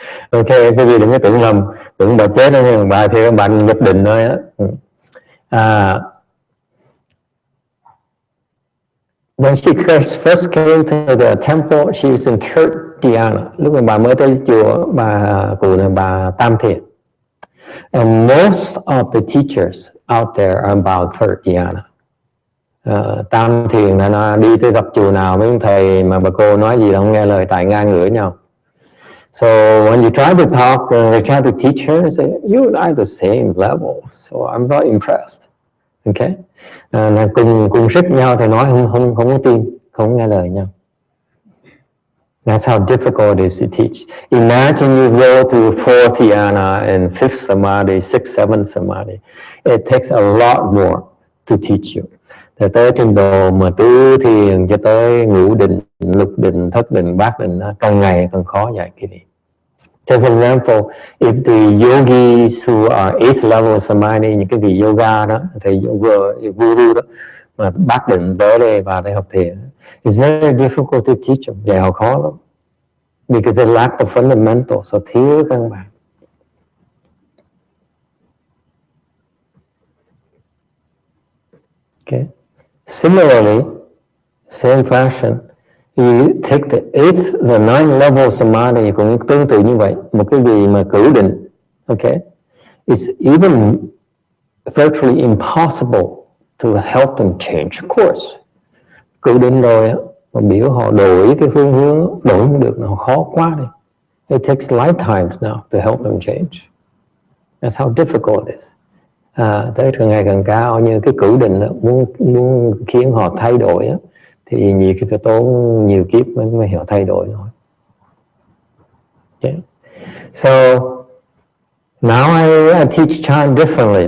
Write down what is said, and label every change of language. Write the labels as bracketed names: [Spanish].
[Vietnamese] Okay, cái gì đừng có tưởng lầm, tưởng bà chết đó, nhưng bà thì các bạn nhập định thôi á. [English] When she first came to the temple, she was in third dhyana. [Vietnamese] Lúc mà bà mới tới chùa, bà cụ này bà tam thiền. [English] And most of the teachers out there are about third dhyana. [Vietnamese] Tam thiền là nó đi tới gặp chùa nào mấy thầy mà bà cô nói gì là không nghe lời, tại ngang ngửa nhau. [English] So when you try to talk, they try to teach her and say, you and I are the same level. So I'm not impressed. Okay? [Vietnamese] Cùng sức nhau thì nói không có tin, không nghe lời nhau. [English] That's how difficult it is to teach. Imagine you go to 4th dhyana and 5th samadhi, 6th, 7th samadhi. It takes a lot more to teach you. [Vietnamese] Thì tới trình độ mà tứ thiền cho tới ngũ định, lục định, thất định, bát định, càng ngày càng khó dạy cái gì. [English] So for example, if the yogis who are 8th level samadhi, [Vietnamese] những cái vị yoga đó, thầy guru đó, mà bát định tới đây vào đây học thiền, [English] it's very difficult to teach them. [Vietnamese] Dạy họ khó lắm. [English] Because they lack the fundamentals, so [Vietnamese] thiếu căn bản. [English] Okay. Similarly, same fashion, you take the 8th, the 9th level samadhi [Vietnamese] cũng tương tự như vậy. Một cái vị mà cửu định, [English] okay, it's even virtually impossible to help them change course. [Vietnamese] Cửu định rồi á, mà biểu họ đổi cái phương hướng, đổi không được, nó khó quá đi. [English] It takes lifetimes now to help them change. That's how difficult it is. [Vietnamese] Tới càng ngày càng cao, như cái cửu định đó, muốn khiến họ thay đổi đó, thì nhiều khi phải tốn nhiều kiếp mới họ thay đổi thôi. [English] Okay. So now I teach chant differently.